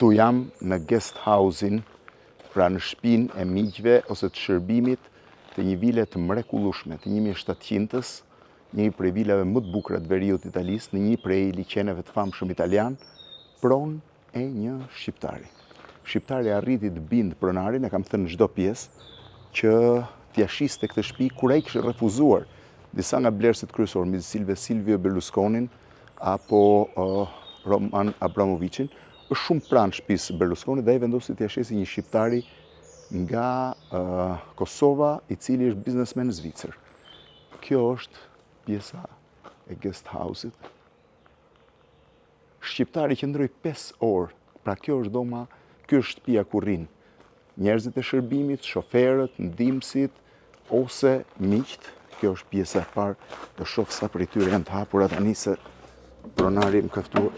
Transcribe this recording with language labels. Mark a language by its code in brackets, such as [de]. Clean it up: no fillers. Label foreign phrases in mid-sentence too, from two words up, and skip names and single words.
[sq] Tu jam në [en] guest house- [sq] in, pra në shtëpinë e miqve ose të shërbimit të një vile të mrekullueshme, të 1700-s, një prej vilave më të bukura të veriut italisë, në një prej liçeneve të famshëm italian, pronë e një shqiptari. Shqiptari arriti të bindë pronarin, e kam thënë në çdo pjesë, që t'ia shiste këtë shtëpi kur ai kishte refuzuar disa nga blerësit kryesorë, midis Silvio Berlusconin apo Roman Abramovicin, është shumë pranë shtëpisë Berlusconi dhe ai vendosi t'ia shesi një shqiptari nga Kosova, i cili është biznesmen zvicër. Kjo është pjesa e [en] guest house- [sq] it. Shqiptari qëndroi 5 orë, pra kjo është doma, kjo është shtëpia ku rrinë njerëzit e shërbimit, shoferët, ndihmësit ose miqt. Kjo është pjesa e parë, do shoh sa prej tyre janë të hapura tani se pronari më ka ftuar.